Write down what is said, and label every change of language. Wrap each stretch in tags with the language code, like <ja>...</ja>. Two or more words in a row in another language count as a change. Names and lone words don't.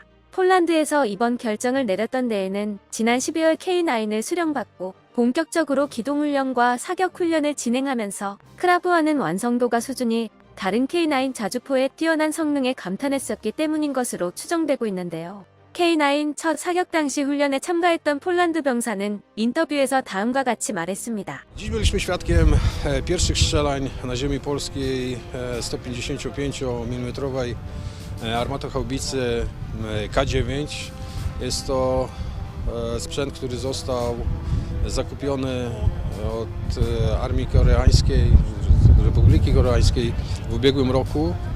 <ko>폴란드에서 이번 결정을 내렸던 데에는 지난 12월 K9을 수령받고 본격적으로 기동훈련과 사격훈련을 진행하면서 크라브와는 완성도가 수준이 다른 K9 자주포의 뛰어난 성능에 감탄했었기 때문인 것으로 추정되고 있는데요. K9 첫 사격 당시 훈련에 참가했던 폴란드 병사는 인터뷰에서 다음과 같이 말했습니다.</ko> <pl>Dziś byliśmy świadkiem pierwszych strzelań na ziemi polskiej 155 mm armatohaubicy K9. Jest to sprzęt, który został zakupiony od Armii Koreańskiej, Republiki Koreańskiej w ubiegłym roku.</pl>